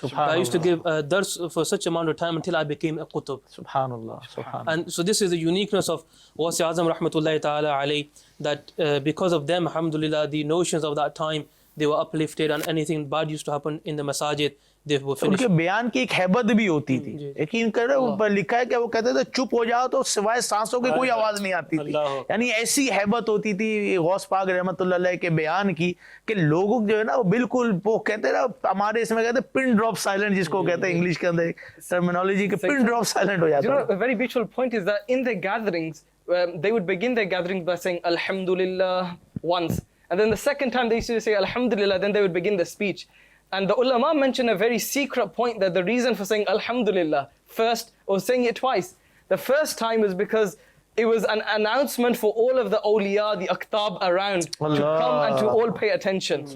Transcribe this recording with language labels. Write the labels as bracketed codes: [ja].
[en] I used to give dars for such amount of time until I became a qutb. Subhanallah. And so this is the uniqueness of Ghaus Azam rahmatullahi ta'ala alayhi, that because of them, alhamdulillah, the notions of that time, they were uplifted, and anything bad used to happen in the masajid, they were finished. [hi] उनके बयान की एक हैबत भी होती थी, यकीन करें, ऊपर लिखा है कि वो कहते थे चुप हो जाओ तो सिवाय सांसों की कोई आवाज नहीं आती थी. यानी ऐसी हैबत होती थी गौस पाक रहमतुल्लाह अलैह के बयान की कि लोगों जो है ना वो बिल्कुल, वो कहते हैं ना, हमारे इसमें कहते हैं पिन ड्रॉप साइलेंट, जिसको कहते हैं इंग्लिश के अंदर टर्मिनोलॉजी के, पिन ड्रॉप साइलेंट हो जाता है. [en] A very beautiful point is that in their gatherings, they would begin their gatherings by saying Alhamdulillah once, and then the second time they used to say Alhamdulillah, then they would begin the speech. And the ulama mentioned a very secret point, that the reason for saying Alhamdulillah first, or saying it twice, the first time was because it was an announcement for all of the awliya, the aqtab around, to come and to all pay attention.